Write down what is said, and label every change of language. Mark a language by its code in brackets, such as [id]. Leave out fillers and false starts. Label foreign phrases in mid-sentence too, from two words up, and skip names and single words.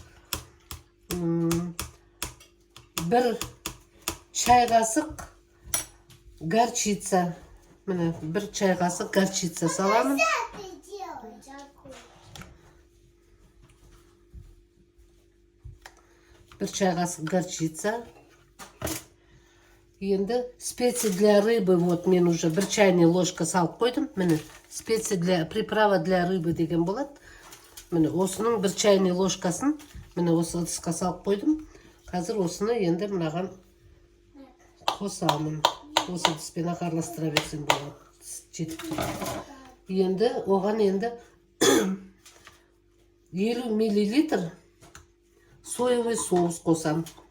[kk] 1 чай қасық горчица. Міне 1 чай қасық горчица саламын. 1 чай қасық горчица. [ru] Енді специи для рыбы, вот мен уже 1 чайный ложка [kk] салып қойдым. [ru] Міне специи для приправа для рыбы [kk] деген болады. Міне осының 1 чайный ложкасын міне осы ыдысқа салып қойдым. Қазір осыны енді мынаған қосамын. Осы ыдыспен араластыра берсем болады. Жетіп тұр. Енді оған енді 50 мл [ru] соевый соус [kk] қосам.